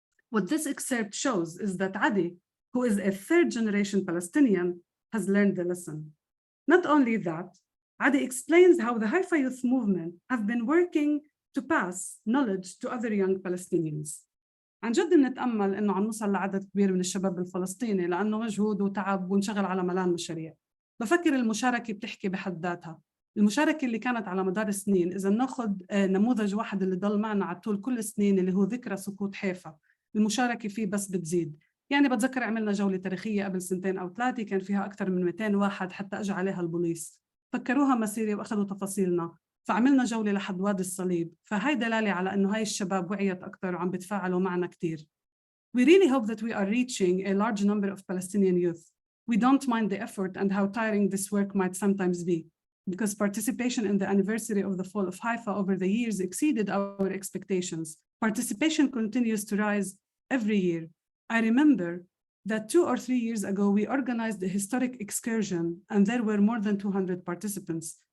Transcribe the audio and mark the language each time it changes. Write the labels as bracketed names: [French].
[English] What this excerpt shows is that Adi, who is a third-generation Palestinian, has learned the lesson. Not only that, Adi explains how the Haifa youth movement have been working to pass knowledge to other young Palestinians. [Arabic] عن جد بنتأمل إنه عم نوصل لعدد كبير من الشباب الفلسطيني لأنه مجهود وتعب ونشغل على ملان مشاريع. بفكر المشاركة بتحكي بحد ذاتها. المشاركة اللي كانت على مدار السنين، إذا ناخذ نموذج واحد اللي ضل معنا على طول كل السنين اللي هو ذكرى سقوط حيفا، المشاركة فيه بس بتزيد. يعني بتذكر عملنا جولة تاريخية قبل 2 أو 3 كان فيها أكثر من 200 واحد حتى أجى عليها البوليس. فكروها مسيرة وأخذوا تفاصيلنا. فعملنا جولة لحد وادي الصليب، فهي دلالة على إنه هاي الشباب وعيت أكثر وعم بتفاعلوا معنا كتير. [English] We really hope that we are reaching a large number of Palestinian youth. We don't mind the effort and how tiring this work might sometimes be, because participation in the anniversary of the fall of Haifa over the years exceeded our expectations. Participation continues to rise every year. I remember that 2 or 3 years ago, we organized a historic excursion and there were more than 200 participants.